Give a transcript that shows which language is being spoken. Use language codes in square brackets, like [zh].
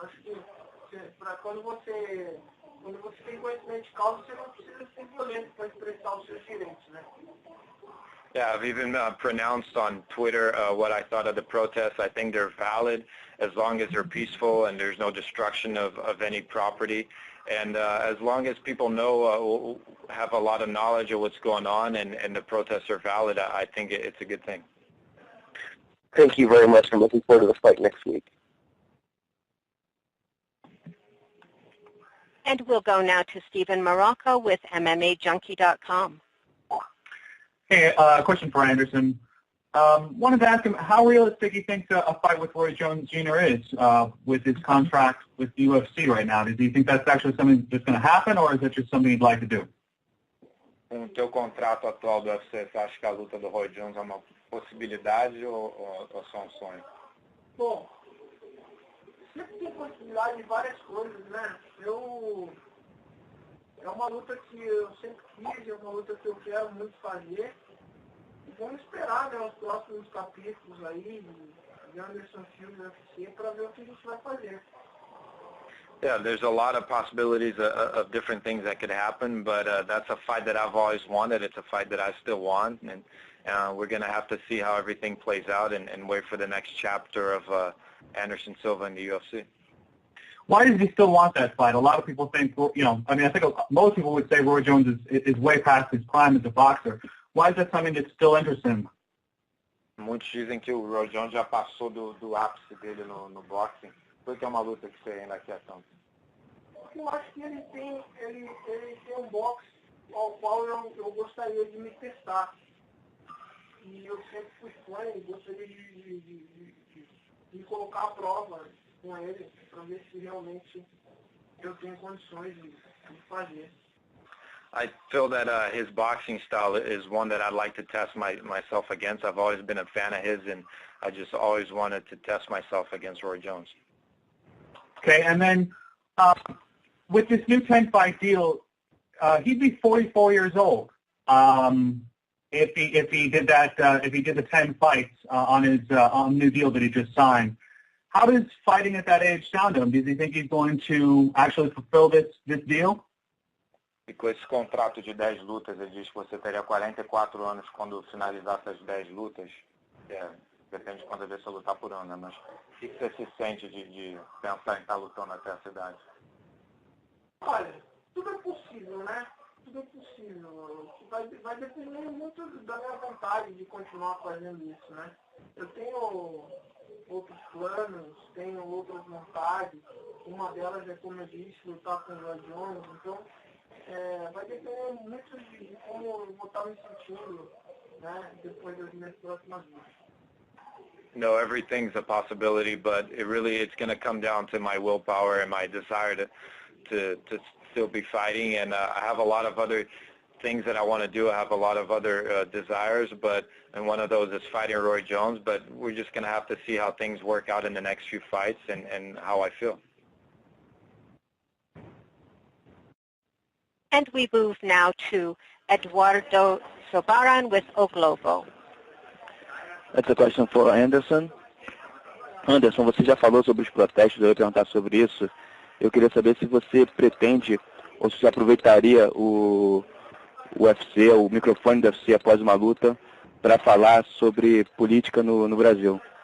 [pt] Acho que quando você tem conhecimento de causa, você não precisa ser violento para expressar os seus direitos, né? [en] Yeah, I've even pronounced on Twitter what I thought of the protests. I think they're valid as long as they're peaceful and there's no destruction of any property. And as long as people know, have a lot of knowledge of what's going on and the protests are valid, I think it's a good thing. Thank you very much. I'm looking forward to the fight next week. And we'll go now to Stephen Marocco with MMAJunkie.com. Hey, question for Anderson. Wanted to ask him how realistic he thinks a fight with Roy Jones Jr. is with his contract with the UFC right now. Does he think that's actually something that's going to happen, or is it just something he'd like to do? [pt] Com o teu contrato atual do UFC, você acha que a luta do Roy Jones é uma possibilidade ou só um sonho? Bom, sempre tem possibilidade de várias coisas, né? É uma luta que eu sempre quis, é uma luta que eu quero muito fazer. E vamos esperar, né, os próximos capítulos aí de Anderson Silva UFC para ver o que a gente vai fazer. [en] Yeah, there's a lot of possibilities of different things that could happen, but that's a fight that I've always wanted. It's a fight that I still want, and we're going to have to see how everything plays out and wait for the next chapter of Anderson Silva in the UFC. Why does he still want that fight? A lot of people think, I think most people would say Roy Jones is way past his prime as a boxer. Why is that something that still interests him? [pt] Muitos dizem que o Roy Jones já passou do ápice dele no boxing. Por que é uma luta que você ainda quer tanto? Eu acho que ele tem um boxe ao qual eu gostaria de me testar. E eu sempre fui fã e gostaria de me colocar à prova com ele, para ver se realmente eu tenho condições de fazer. [en] I feel that his boxing style is one that I'd like to test myself against. I've always been a fan of his, and I just always wanted to test myself against Roy Jones. Okay, and then with this new 10-fight deal, he'd be 44 years old if he did the 10 fights on the new deal that he just signed. How does fighting at that age sound to him? Does he think he's going to actually fulfill this deal? [pt] E com esse contrato de 10 lutas, ele diz que você teria 44 anos quando finalizasse as 10 lutas. Depende de quantas vezes você lutar por ano, né? Mas o que você se sente de pensar em estar lutando até essa idade? Olha, tudo é possível, né? Tudo é possível. Vai depender muito da minha vontade de continuar fazendo isso, né? Eu tenho outros planos, tenho outras vontades. Uma delas é, como eu disse, lutar com o Roy Jones. Então, vai depender muito de como eu vou estar me sentindo, né, depois das minhas próximas lutas. [en] No, everything's a possibility, but it's going to come down to my willpower and my desire to still be fighting. And I have a lot of other things that I want to do. I have a lot of other desires, and one of those is fighting Roy Jones. But we're just going to have to see how things work out in the next few fights and how I feel. And we move now to Eduardo Sobaran with O Globo. That's a question for Anderson. [pt] Anderson, você já falou sobre os protestos, eu ia perguntar sobre isso. Eu queria saber se você pretende, ou se aproveitaria o UFC, o microfone do UFC após uma luta, para falar sobre política no Brasil.